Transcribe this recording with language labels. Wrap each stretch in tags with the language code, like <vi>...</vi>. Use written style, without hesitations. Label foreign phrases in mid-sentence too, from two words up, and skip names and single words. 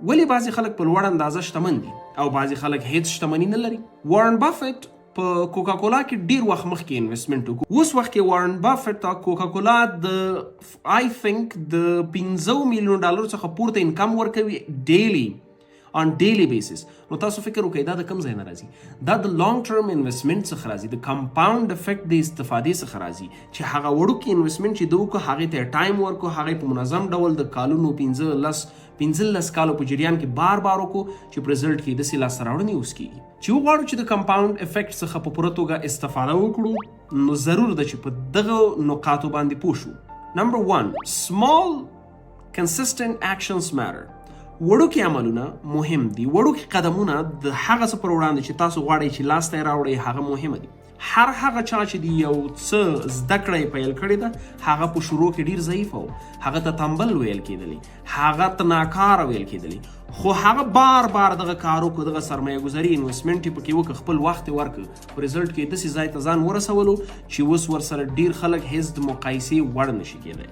<ps>ولې بعضې خلک په لوړ اندازه شتمن دي او بعضې خلک هیڅ شتمني نه لري؟ وارن بافټ په کوکا کولا کې ډیر وخت مخکې انویسټمنټ وکړو. اوس وخت کې وارن بافټ کوکا کولا د</ps> <en>I think</en> <ps>د $15 ملیون څخه پورته انکم ورکوي</ps> <en>daily on daily basis.</en> <ps>نو تاسو فکر وکړئ دا د کوم ځای نه راځي؟ دا د</ps> <en>long term investment</en> <ps>څخه راځي، د</ps> <en>compound effect</en> <ps>د استفادې څخه راځي چې هغه وړوکی انویسټمنټ چې دوی وکړو هغې ته ټایم ورکړو، هغې په منظم ډول د کالونو 15 15 کالو په جریان کې بار بار وکړو چې په رزلټ کې داسې لاسته راوړنې اوس کېږي چې وغواړو چې د</ps> <en>compound effect</en> <ps>څخه په پوره توګه استفاده وکړو نو ضرور ده چې په دغه نقاطو باندې پوه شو.</ps> <en>نمبر 1 small consistent actions matter.</en> <ps>وړوکې عملونه مهم دي. وړوکې قدمونه د هغه څه پر وړاندې چې تاسو غواړئ چې لاسته یې راوړئ هغه مهمه دي. هر هغه چا چې دی یو څه زده کړه یې پیل کړې ده هغه په شروع کې ډېر ضعیف و، هغه ته تنبل ویل کېدلی، هغه ته ناکاره ویل کېدلی، خو هغه بار بار دغه کار وکړو، دغه سرمایه گذاري انویسټمنټ یې پکې وکړ، خپل وخت یې ورکړ، په رزلټ کې داسې ځای ته ځان ورسولو چې اوس ورسره ډېر خلک هیڅ د مقایسې وړ نشي کېدی.</ps>